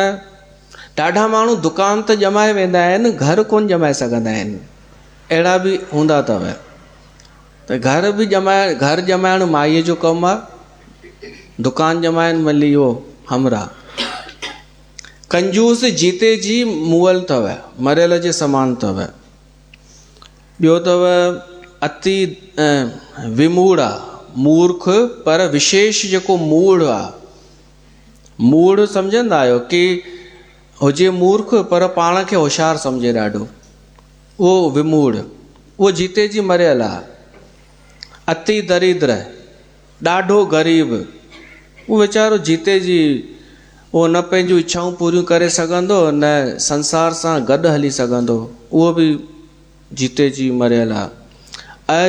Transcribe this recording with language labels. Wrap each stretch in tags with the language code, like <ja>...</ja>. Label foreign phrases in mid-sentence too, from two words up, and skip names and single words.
<sd>ॾाढा माण्हू दुकान त ॼमाए वेंदा आहिनि, घर कोन ॼमाए सघंदा आहिनि, अहिड़ा बि हूंदा अथव। त घर ॼमाइण माईअ जो कमु आहे, दुकान ॼमाइण मली इहो हमरा। कंजूस जीते जी मुअल अथव, मरियल जे समान अथव। ॿियो अथव अति विमूढ़ आहे, मूर्ख पर विशेष जेको मूढ़ आहे। मूढ़ सम्झंदा आहियो कि हुजे मूर्ख पर पाण खे होशियारु सम्झे ॾाढो, उहो विमूढ़, उहो जीते जी मरियल आहे। अति दरिद्र, ॾाढो ग़रीब, उहो वीचारो जीते जी उहो न पंहिंजूं इच्छाऊं पूरियूं करे सघंदो, न संसार सां गॾु हली सघंदो, उहो बि जीते जी मरियल आहे।</sd>